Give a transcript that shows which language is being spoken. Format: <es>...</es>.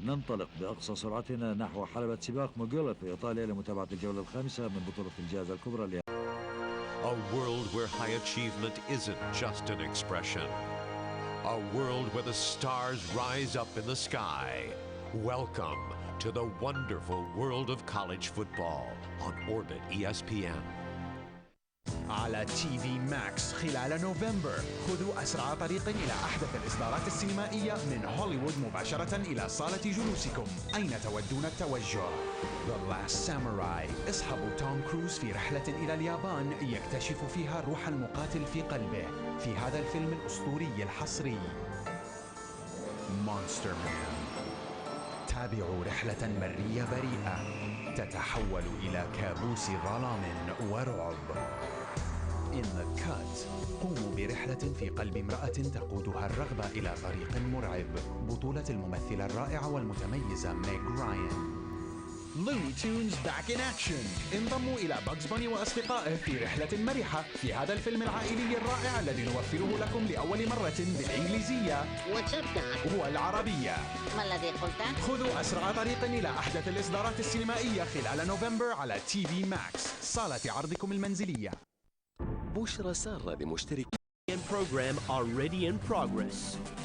<ar>ننطلق بأقصى سرعتنا نحو حلبة سباق موغيلا في إيطاليا لمتابعة الجولة الخامسة من بطولة الجائزة الكبرى.</ar> <en>A world where high achievement isn't just an expression. A world where the stars rise up in the sky. Welcome to the wonderful world of college football on Orbit ESPN.</en> <ar>على تي في ماكس خلال نوفمبر خذوا أسرع طريق إلى أحدث الإصدارات السينمائية من هوليوود مباشرة إلى صالة جلوسكم. أين تودون التوجه؟ The Last Samurai. اصحبوا توم كروز في رحلة إلى اليابان يكتشف فيها روح المقاتل في قلبه في هذا الفيلم الأسطوري الحصري Monster Man. تابعوا رحلة برية بريئة تتحول إلى كابوس ظلام ورعب.</ar> <en>In the Cut.</en> <ar>قوموا برحلة في قلب امرأة تقودها الرغبة إلى طريق مرعب. بطولة الممثلة الرائعة والمتميزة ميغ راين.</ar> <en>Looney Tunes back in action.</en> <ar>انضموا إلى باجز باني وأصدقائه في رحلة مرحة في هذا الفيلم العائلي الرائع الذي نوفره لكم لأول مرة بالإنجليزية والعربية. ما الذي قلته؟ خذوا أسرع طريق إلى أحدث الإصدارات السينمائية خلال نوفمبر على تي في ماكس صالة عرضكم المنزلية. بشرى سارة لمشتركين</ar> <en>program already in progress.</en>